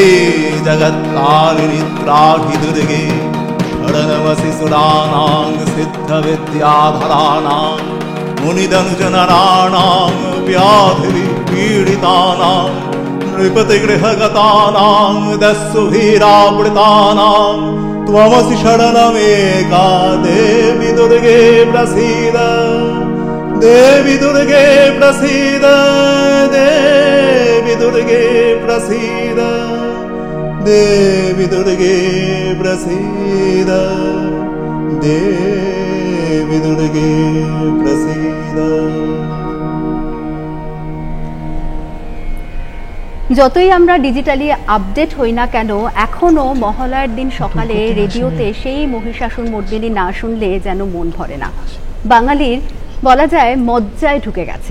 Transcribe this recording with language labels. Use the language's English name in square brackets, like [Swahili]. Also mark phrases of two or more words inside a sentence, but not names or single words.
[Sanskrit] जगत्तारिणि त्राहि दुर्गे शरणमसि सुराणां सिद्धविद्याधराणां मुनिदनुजनराणां व्याधिपीडितानां नृपतिगृहगतानां दस्युभिरावृतानां त्वमसि शरणमेका देवी दुर्गे प्रसीद देवी दुर्गे प्रसीद देवी दुर्गे प्रसीद देवी दुर्गे प्रसीद देवी दुर्गे प्रसीद। [Bangla] যতই আমরা ডিজিটালি আপডেট হই না কেন, এখনো মহালয়ার দিন সকালে রেডিওতে সেই মহিষাসুর মর্দিনী না শুনলে যেন মন ভরে না। বাঙালির বলা যায় মজ্জায় ঢুকে গেছে।